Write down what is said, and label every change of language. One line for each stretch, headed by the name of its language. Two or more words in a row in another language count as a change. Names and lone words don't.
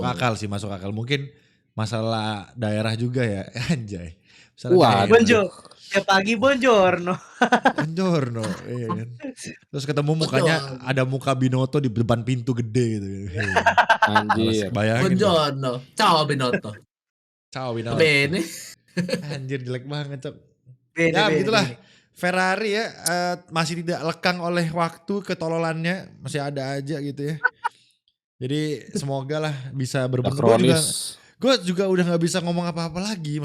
Indonesian: masuk akal. Mungkin masalah daerah juga ya, anjay. Wah, Bonjour. Ya pagi bonjourno. Buongiorno, iya kan. Terus ketemu mukanya ada muka Binotto di depan pintu gede gitu. Anjir. Bayangin.
Italian: Buongiorno. Ciao Binotto. Ciao Binotto. Bene.
Indonesian: Anjir, jelek banget, Cok. Bene, Ya bene, begitulah. bene. Ferrari ya masih tidak lekang oleh waktu, ketololannya masih ada aja gitu ya. Jadi semoga lah bisa berbenah. Gue juga udah nggak bisa ngomong apa-apa lagi.